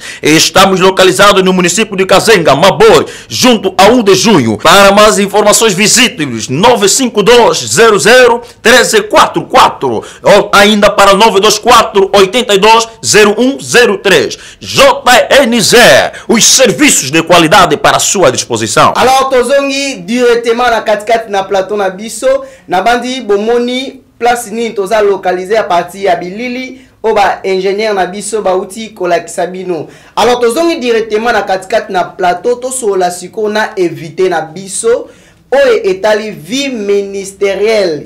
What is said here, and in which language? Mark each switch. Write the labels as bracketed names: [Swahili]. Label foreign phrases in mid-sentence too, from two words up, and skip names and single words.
[Portuguese] Estamos localizados no município de Kazenga, Mabor, junto a 1 de junho. Para mais informações visite-nos 952 00 1344 ou ainda para 924 82 0103. JNZ, os serviços de qualidade para a sua disposição. [Lingala] Alors tozongi directement na katikati na plateau na biso na bandi bomoni place ni toza localisé [French] à partir [Lingala] ya bilili oba ingénieur na biso bauti kolakisa bino. Alors tozongi directement na katikati na plateau to sola siko na éviter na biso oye etali [French] vie ministérielle.